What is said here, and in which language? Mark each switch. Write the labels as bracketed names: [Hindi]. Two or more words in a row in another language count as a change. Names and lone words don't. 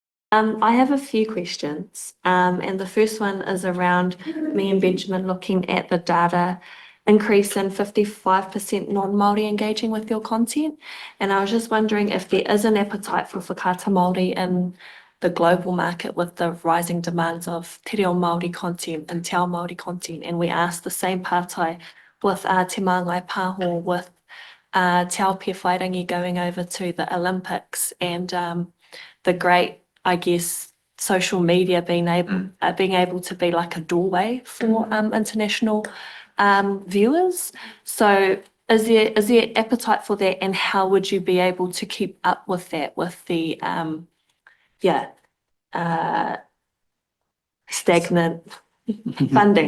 [English] I have a few questions, and the first one is around me and Benjamin looking at the data increase in 55% non-Māori engaging with your content. And I was just wondering if there is an appetite for whakaata Māori in the global market with the rising demands of [Māori] te reo Māori [English] content and [Māori] te ao Māori [English] content. And we asked the same pātai with te māngai pāho with te ao Pewhairangi going over to the Olympics and the great, I guess, social media being able to be like a doorway for international viewers. So is there appetite for that, and how would you be able to keep up with that with the stagnant funding?